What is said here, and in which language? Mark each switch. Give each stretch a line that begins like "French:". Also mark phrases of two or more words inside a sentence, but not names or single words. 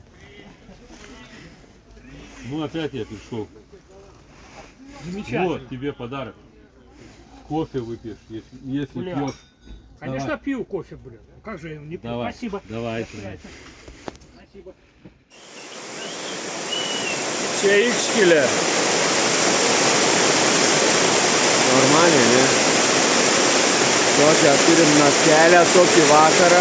Russian: Ну опять я пришел. Замечательно. Вот тебе подарок. Кофе выпьешь, если Бля. пьешь. Конечно, пью кофе, блин. Как же я его не пью? Давай. Спасибо. Давай. Спасибо.
Lithuanian: Čaičkilė. Normaliai, ne? Tokią turim naktelę, tokį vakarą.